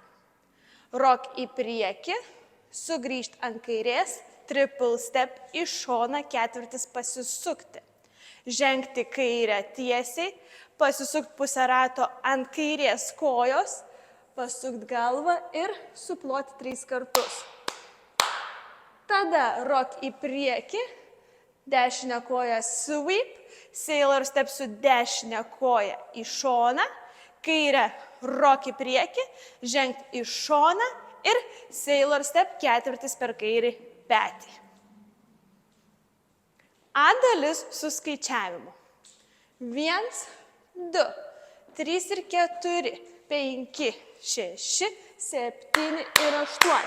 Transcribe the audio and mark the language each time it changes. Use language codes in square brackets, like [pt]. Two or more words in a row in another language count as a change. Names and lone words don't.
[lt] Rock į priekį, sugrįžti ant kairės, [en] triple step [lt] į šoną ketvirtis pasisukti. Žengti kairę tiesiai, pasisukti pusę rato ant kairės kojos, pasukti galvą ir suploti 3 kartus. Tada rock į priekį, dešinę koją sweep, [en] sailor step [lt] su dešinę koją į šoną, kairę rock į priekį, žengti į šoną ir [en] sailor step [lt] ketvirtis per kairį petį. A dalis su skaičiavimu. 1, 2, 3 ir 4, 5, 6, 7 ir 8.